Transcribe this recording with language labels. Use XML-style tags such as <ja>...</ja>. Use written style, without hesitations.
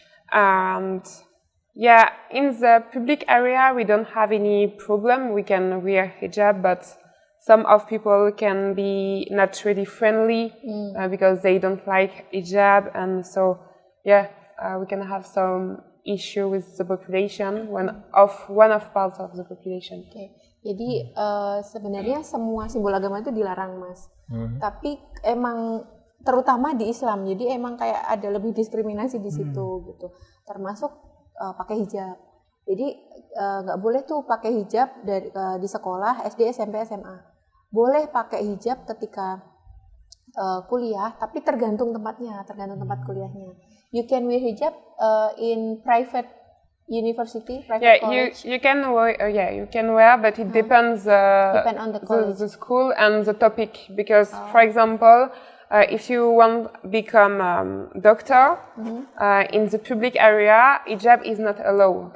<en>And in the public area we don't have any problem. We can wear hijab, but some of people can be not really friendly because they don't like hijab, and so we can have some issue with the population, one of parts of the population. Okay.</en> <id>Jadi sebenarnya semua simbol agama itu dilarang, Mas. Tapi emang terutama di Islam, jadi emang kayak ada lebih diskriminasi di situ gitu. Termasuk pakai hijab. Jadi nggak boleh tuh pakai hijab di sekolah SD, SMP, SMA. Boleh pakai hijab ketika kuliah, tapi tergantung tempatnya, tergantung tempat kuliahnya.</id> <en>You can wear hijab in private university, private college. you can wear. You can wear, but it depends. Depend on the college, the school and the topic. Because, for example, if you want to become doctor in the public area, hijab is not allowed.</en>